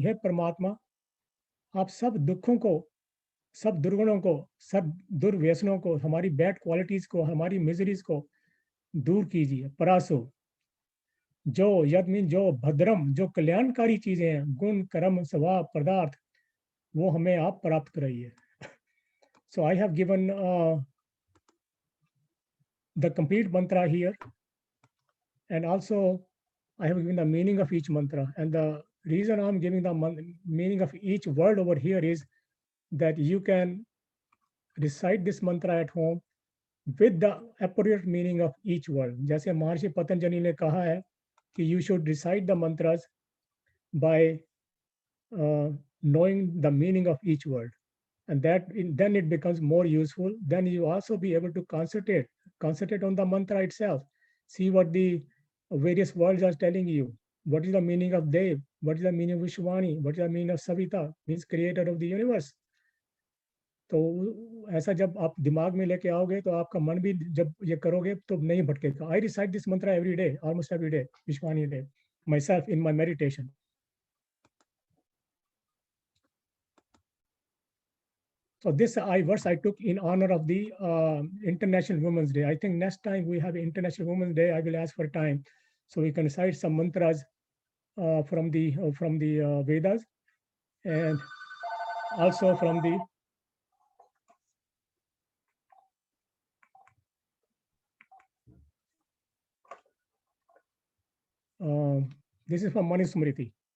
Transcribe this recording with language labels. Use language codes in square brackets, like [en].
[hi] है परमात्मा, आप सब दुखों को, सब दुर्गुणों को, सब दुर्व्यसनों को, हमारी [en] bad qualities [hi] को, हमारी मिजरीज को दूर कीजिए. परासु जो, यद मीन जो, भद्रम जो कल्याणकारी चीजें हैं, गुण कर्म स्वभाव पदार्थ, वो हमें आप प्राप्त कराइए. [en] So I have given the complete mantra here, and also I have given the meaning of each mantra. And the reason I'm giving the meaning of each word over here is that you can recite this mantra at home with the appropriate meaning of each word. [hi] जैसे महर्षि पतंजलि ने कहा है कि [en] you should recite the mantras by knowing the meaning of each word. And that then it becomes more useful. Then you also be able to concentrate on the mantra itself. See what the various words are telling you. What is the meaning of Dev? What is the meaning of Vishwani? What is the meaning of Savita? Means creator of the universe. [hi] तो ऐसा जब आप दिमाग में लेके आओगे तो आपका मन भी जब ये करोगे तो नहीं भटकेगा. [en] I recite this mantra every day, almost every day, Vishwani Dev, myself in my meditation. So this verse I took in honor of the International Women's Day. I think next time we have International Women's Day, I will ask for time so we can recite some mantras from the Vedas, and also from the this is from Manusmriti.